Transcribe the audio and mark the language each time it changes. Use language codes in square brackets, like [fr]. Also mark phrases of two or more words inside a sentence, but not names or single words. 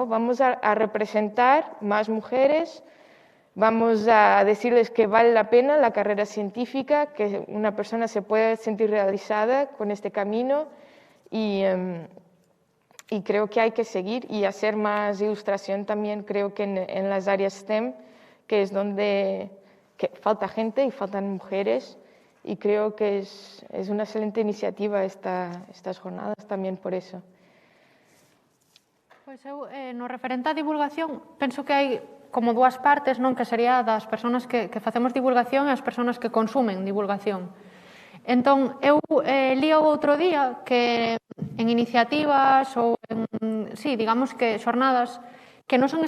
[es] Vamos a representar más mujeres, vamos a decirles que vale la pena la carrera científica, que una persona se puede sentir realizada con este camino, y creo que hay que seguir y hacer más ilustración también. Creo que en las áreas STEM, que es donde falta gente y faltan mujeres, y creo que es una excelente iniciativa estas jornadas también por eso. [gl] Pois eu, no referente á divulgación, penso que hai como dúas partes, non, que sería das persoas que facemos divulgación e as persoas que consumen divulgación. Entón, eu li o outro día que en iniciativas ou en, sí, digamos que xornadas que non son